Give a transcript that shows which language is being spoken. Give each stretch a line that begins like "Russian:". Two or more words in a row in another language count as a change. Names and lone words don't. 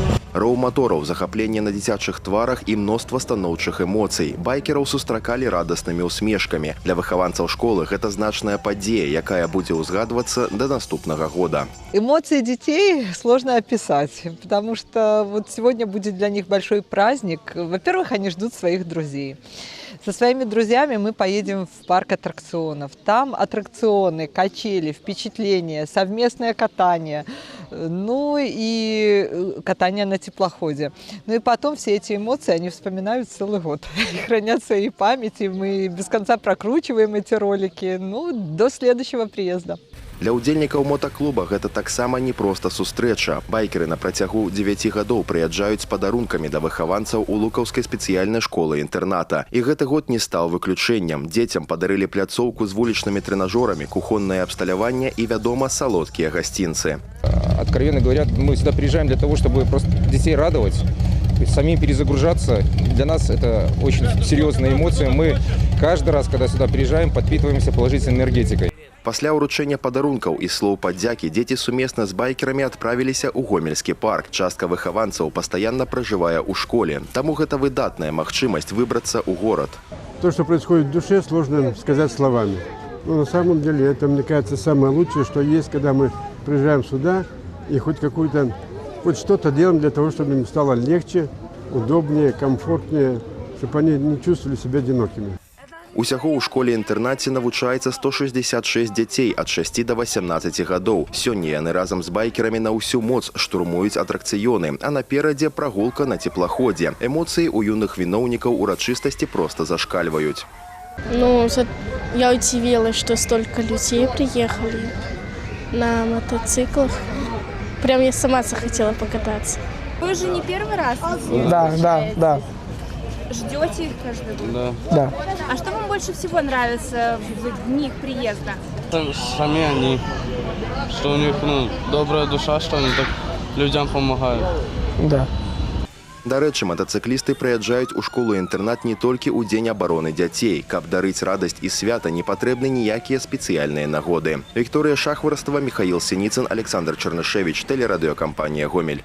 Belarusian: Роў матораў, захапленне на дзіцячых тварах і мноства станоўчых эмоцый. Байкераў сустракалі радаснымі усмешкамі. Для выхаванцаў школы гэта значная падзея, якая будзе ўзгадвацца да наступнага года.
Russian: Эмоции детей сложно описать, потому что вот сегодня будет для них большой праздник. Во-первых, они ждут своих друзей. Со своими друзьями мы поедем в парк аттракционов. Там аттракционы, качели, впечатления, совместное катание, ну и катание на теплоходе. Ну и потом все эти эмоции они вспоминают целый год. И хранят в своей памяти. Мы без конца прокручиваем эти ролики, ну, до следующего приезда.
Belarusian: Для ўдзельнікаў мотаклуба гэта таксама не проста сустрэча. Байкеры на працягу 9 гадоў прыязджаюць з падарункамі да выхаванцаў у лукаўскай спецыяльнай школы-інтэрната. І гэты год не стаў выключэннем. Дзецям падарылі пляцоўку з вулічнымі трэнажорамі, кухоннае абсталяванне і, вядома, салодкія гасцінцы.
Russian: Откровенно говоря, мы сюда приезжаем для того, чтобы просто детей радовать, самим перезагружаться. Для нас это очень серьезная эмоция. Мы каждый раз, когда сюда приезжаем, подпитываемся положительной энергетикой.
Belarusian: Пасля ўручэння падарункаў і слоў падзякі дзеці сумесна з байкерамі адправіліся ў гомельскі парк. Частка выхаванцаў пастаянна пражывае ў школе. Таму гэта выдатная магчымасць выбрацца ў горад.
Russian: То, что происходит в душе, сложно сказать словами. Но на самом деле это, мне кажется, самое лучшее, что есть, когда мы приезжаем сюда и хоть что-то делаем для того, чтобы им стало легче, удобнее, комфортнее, чтобы они не чувствовали себя одинокими.
Belarusian: Усяго ў школе-інтэрнаце навучаецца 166 дзяцей ад 6 до 18 гадоў. Сёння яны разам з байкерамі на ўсю моц штурмуюць атракцыёны, а наперадзе прагулка на теплаходзе. Эмоцыі ў юных віноўнікаў урачыстасці проста зашкальваюць.
Russian: Ну, я удивилась, что столько людей приехали на мотоциклах. Прям я сама захотела покататься. Вы же не первый раз? Да. Ждете их каждый год? Да. А что вам больше всего нравится в дни их приезда? Сами они, что у них добрая душа, что они так людям помогают. Да.
Belarusian: Дарэчы, матацыклісты прыязджаюць у школу-інтэрнат не толькі ў дзень абароны дзяцей. Каб дарыць радасць і свята, не патрэбны ніякія спецыяльныя нагоды.
Russian: Вікторыя Шахварстава, Михаил Синицын, Александр Чернышевич, телерадиокомпания «Гомель».